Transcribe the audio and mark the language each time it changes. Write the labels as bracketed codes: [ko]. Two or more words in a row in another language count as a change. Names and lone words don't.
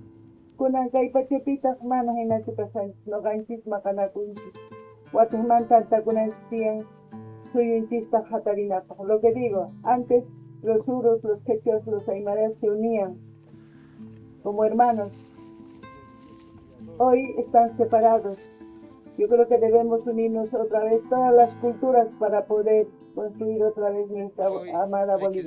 [qu] Kunan kay pachapitaq mana hinachu kasanchis, noqanchis maqanakunchis. Watasman tantakunanchis tiyan suyunchista qhatarinapaq. [es] Lo que digo, antes los urus, los quechuas, los aymaras se unían como hermanos. Hoy están separados. Yo creo que debemos unirnos otra vez todas las culturas para poder construir otra vez nuestra amada Bolivia.